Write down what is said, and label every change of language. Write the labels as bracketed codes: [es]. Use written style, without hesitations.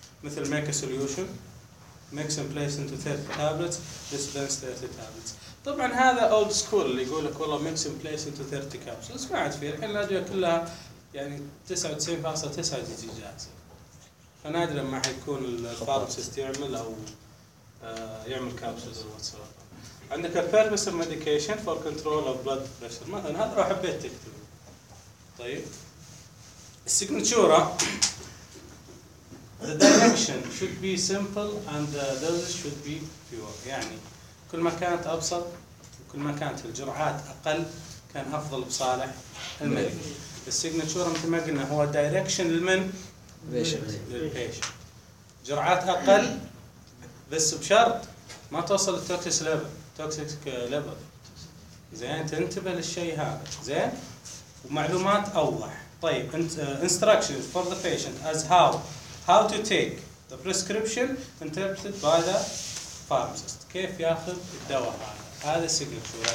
[ar] مثل [en] make a solution, mix and place into 30 tablets, dispense 30 tablets. [ar] طبعا هذا [en] old school [ar] اللي يقول لك والله [en] mix and place into 30 capsules. [ar] ما عاد فيه الحين الأدوية كلها يعني 99.9 تجي جاهزة. فنادرا ما حيكون الفارماسيست يعمل أو يعمل capsules أو whatsoever. [en] عندك the purpose of medication for control of blood pressure. [ar] مثلا هذا راح حبيت تكتبه. طيب. السيجنتشورة، [en] the direction should be simple and the dosage should be pure. [ar] يعني كل ما كانت أبسط وكل ما كانت الجرعات أقل كان أفضل بصالح المريض. السيجنتشورة مثل ما قلنا هو direction للمن للpatient. جرعات أقل بس بشرط ما توصل التوكسيك ليفل. توكسيك ليفل زين، تنتبه للشيء هذا. زين، ومعلومات أوضح. طيب، [en] instructions for the patient as how to take the prescription interpreted by the pharmacist. [ar] كيف ياخذ الدواء هذا؟ هذا السيجنتشر.